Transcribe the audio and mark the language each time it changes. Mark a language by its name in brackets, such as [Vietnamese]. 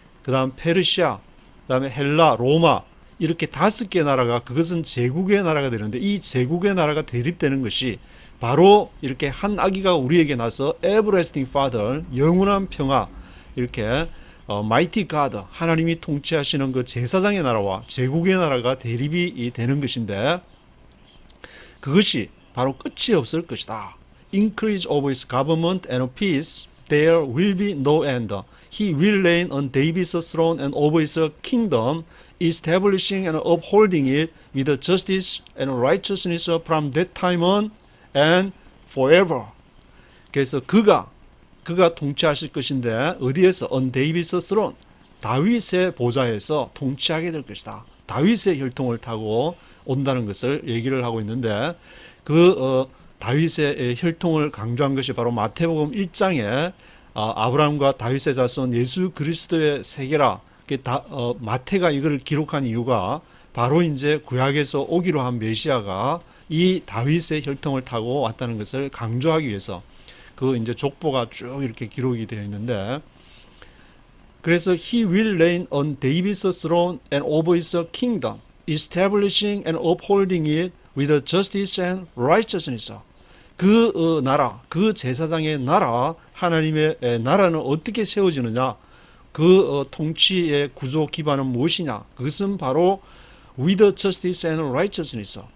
[Korean] 그 다음 페르시아, 그 다음에 헬라, 로마, 이렇게 5개 나라가, 그것은 제국의 나라가 되는데, 이 제국의 나라가 대립되는 것이 바로 이렇게 한 아기가 우리에게 나서 [English] everlasting father, [Korean] 영원한 평화, 이렇게 [English] mighty God, [Korean] 하나님이 통치하시는 그 제사장의 나라와 제국의 나라가 대립이 되는 것인데, 그것이 바로 끝이 없을 것이다. [English] Increase of his government and peace, there will be no end. He will reign on David's throne and over his kingdom, establishing and upholding it with justice and righteousness from that time on and forever. [Korean] 그래서 그가 통치하실 것인데, 어디에서? [English] On David's throne, [Korean] 다윗의 보좌에서 통치하게 될 것이다. 다윗의 혈통을 타고 온다는 것을 얘기를 하고 있는데, 다윗의 혈통을 강조한 것이 바로 마태복음 1장에 아브라함과 다윗의 자손 예수 그리스도의 세계라. 마태가 이걸 기록한 이유가 바로 이제 구약에서 오기로 한 메시아가 이 다윗의 혈통을 타고 왔다는 것을 강조하기 위해서. 그 이제 족보가 쭉 이렇게 기록이 되어 있는데, 그래서 [English] he will reign on David's throne and over his kingdom, establishing and upholding it with justice and righteousness. [Korean] 그 나라, 그 제사장의 나라, 하나님의 나라는 어떻게 세워지느냐? 그 통치의 구조 기반은 무엇이냐? 그것은 바로 [English] with justice and righteousness.